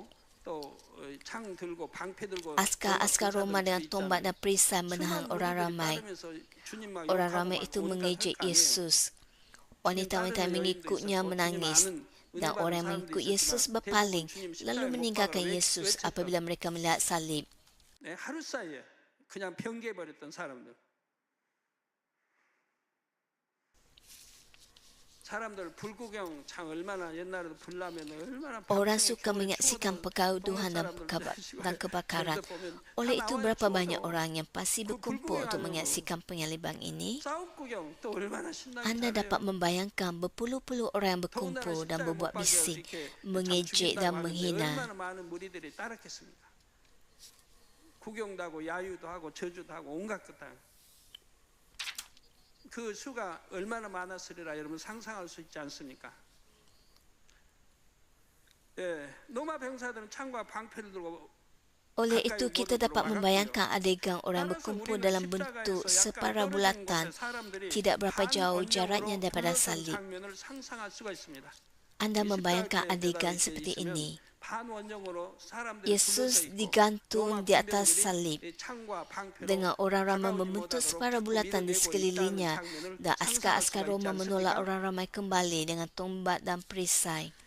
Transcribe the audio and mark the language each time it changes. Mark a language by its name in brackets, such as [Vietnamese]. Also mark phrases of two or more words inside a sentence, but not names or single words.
[Malay] Askar-askar Roma dengan tombak dan perisai menahan orang ramai. Orang ramai itu mengejek Yesus. Wanita-wanita yang mengikutnya menangis. Dan orang yang mengikut Yesus berpaling lalu meninggalkan Yesus apabila mereka melihat salib. [Korean] 그냥 변개해버렸던 사람들. 사람들 불구경 참 얼마나 옛날에도 불나면 얼마나 orang suka menyaksikan perkauduhan dan kebakaran. Oleh itu berapa banyak orang yang pasti berkumpul untuk menyaksikan penyaliban ini? Anda dapat membayangkan berpuluh-puluh orang yang berkumpul dan berbuat bising, mengejek dan menghina. 구경도 하고 야유도 하고 저주도 하고 온갖 것 다. 그 수가 얼마나 많았으리라 여러분 상상할 수 있지 않습니까? 예, 로마 병사들은 창과 방패를 들고 [Malay] Oleh itu kita dapat membayangkan adegan orang berkumpul dalam bentuk separa bulatan, tidak berapa jauh jaraknya daripada salib. Anda membayangkan adegan seperti ini. Yesus digantung di atas salib dengan orang ramai membentuk separa bulatan di sekelilingnya dan askar-askar Roma menolak orang ramai kembali dengan tombak dan perisai.